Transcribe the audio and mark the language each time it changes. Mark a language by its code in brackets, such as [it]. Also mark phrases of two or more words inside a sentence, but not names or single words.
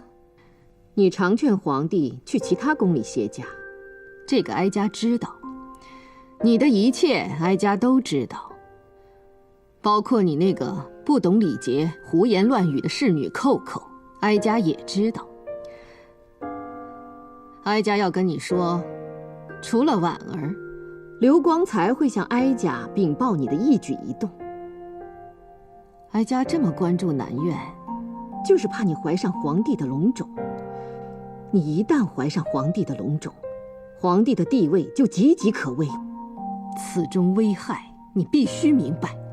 [zh] 你常劝皇帝去其他宫里歇驾，这个哀家知道。你的一切，哀家都知道，包括你那个不懂礼节、胡言亂語的侍女寇寇，哀家也知道。哀家要跟你說，除了婉兒，劉光才會向哀家稟報你的一舉一動。哀家這麼關注南苑，就是怕你懷上皇帝的龍種。你一旦懷上皇帝的龍種，皇帝的地位就岌岌可危，此中危害，你必須明白。